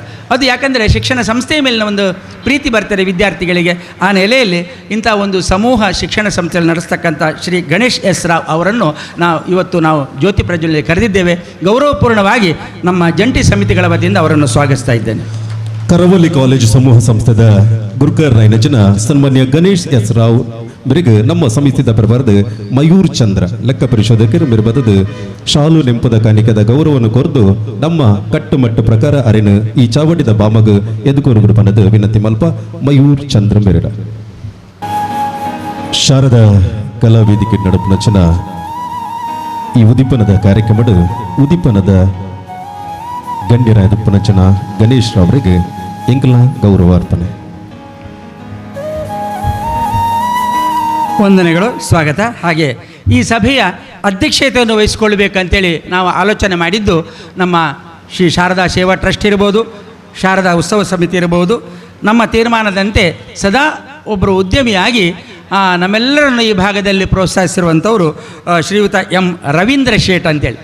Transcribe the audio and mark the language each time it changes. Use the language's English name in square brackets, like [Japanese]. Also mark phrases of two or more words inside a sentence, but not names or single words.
[Kannada] ಅದು ಯಾಕಂದರೆ ಶಿಕ್ಷಣ ಸಂಸ್ಥೆಯ ಮೇಲಿನ ಒಂದು ಪ್ರೀತಿ ಬರ್ತಾರೆ ವಿದ್ಯಾರ್ಥಿಗಳಿಗೆ. ಆ ನೆಲೆಯಲ್ಲಿ ಇಂಥ ಒಂದು ಸಮೂಹ ಶಿಕ್ಷಣ ಸಂಸ್ಥೆಯಲ್ಲಿ ನಡೆಸ್ತಕ್ಕಂಥ ಶ್ರೀ ಗಣೇಶ್ ಎಸ್ ರಾವ್ ಅವರನ್ನು ಇವತ್ತು ನಾವು ಜ್ಯೋತಿ ಪ್ರಜ್ವಲನೆ ಕರೆದಿದ್ದೇವೆ. ಗೌರವಪೂರ್ಣವಾಗಿ ನಮ್ಮ ಜಂಟಿ ಸಮಿತಿಗಳ ವತಿಯಿಂದ ಅವರನ್ನು ಸ್ವಾಗತಿಸ್ತಾ ಇದ್ದೇನೆ. [Tulu] ಕರಾವಳಿ ಕಾಲೇಜು ಸಮೂಹ ಸಂಸ್ಥೆದ ಗುರ್ಕರ್ ರೈನಜನ ಸನ್ಮಾನ್ಯ ಗಣೇಶ್ ಎಸ್ ರಾವ್ ಬಿರಿಗ ನಮ್ಮ ಸಮಿತಿದ ಪ್ರಬರ್ದ ಮಯೂರ್ ಚಂದ್ರ ಲೆಕ್ಕ ಪರಿಶೋಧಕರು ಮಿರ್ಬದದು ಶಾಲು ನೆಂಪದ ಕಾಣಿಕದ ಗೌರವವನ್ನು ಕೊರ್ದು ನಮ್ಮ ಕಟ್ಟುಮಟ್ಟು ಪ್ರಕಾರ ಅರಿನ ಈ ಚಾವಡಿದ ಬಾಮಗ ಎದುಕೋರುಗುರು ಪನದ ವಿನಂತಿ ಮಲ್ಪ ಮಯೂರ್ ಚಂದ್ರ ಮಿರಡ ಶಾರದಾ ಕಲಾವೇದಿಕೆ ನಡುಪು ನಚನ ಈ ಉದಿಪನದ ಕಾರ್ಯಕ್ರಮದ ಉದಿಪನದ ಗಣ್ಯರ ಎದುಪನಚನ ಗಣೇಶ್ ರಾವ್ರಿಗೆ ಎಂಕಲ ಗೌರವಾರ್ಪಣೆ. [Kannada] ವಂದನೆಗಳು, ಸ್ವಾಗತ. ಹಾಗೆ ಈ ಸಭೆಯ ಅಧ್ಯಕ್ಷತೆಯನ್ನು ವಹಿಸಿಕೊಳ್ಬೇಕಂತೇಳಿ ನಾವು ಆಲೋಚನೆ ಮಾಡಿದ್ದು ನಮ್ಮ ಶ್ರೀ ಶಾರದಾ ಸೇವಾ ಟ್ರಸ್ಟ್ ಇರ್ಬೋದು, ಶಾರದಾ ಉತ್ಸವ ಸಮಿತಿ ಇರ್ಬೋದು. ನಮ್ಮ ತೀರ್ಮಾನದಂತೆ ಸದಾ ಒಬ್ಬರು ಉದ್ಯಮಿಯಾಗಿ ನಮ್ಮೆಲ್ಲರನ್ನು ಈ ಭಾಗದಲ್ಲಿ ಪ್ರೋತ್ಸಾಹಿಸಿರುವಂಥವರು ಶ್ರೀಯುತ ಎಂ ರವೀಂದ್ರ ಶೇಟ್ ಅಂತೇಳಿ.